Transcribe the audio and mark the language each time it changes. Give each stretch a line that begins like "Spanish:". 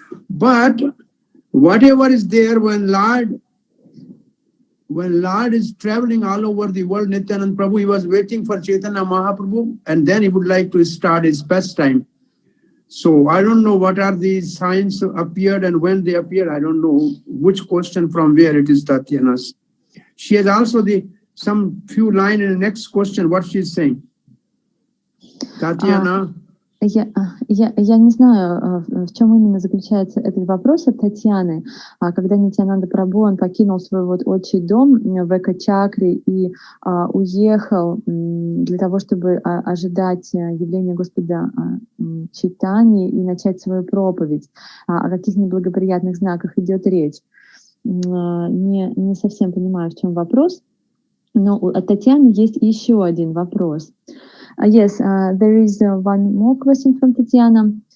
English: But whatever is there, when Lord is traveling all over the world, Nityananda Prabhu, he was waiting for Chaitanya Mahaprabhu, and then he would like to start his pastime. So I don't know what are these signs appeared and when they appeared. I don't know which question from where it is, Tatyana's. She has also some few lines in the next question, what she is saying.
Russian: Татьяна. Я не знаю, в чем именно заключается этот вопрос от Татьяны. Когда Нитьянанда Прабху, он покинул свой вот отчий дом в Эко-чакре и уехал для того, чтобы ожидать явления Господа Чайтаньи и начать свою проповедь. О каких неблагоприятных знаках идет речь? Не совсем понимаю, в чем вопрос. Но от Татьяны есть еще один вопрос.
English: Yes, there is one more question from Татьяна.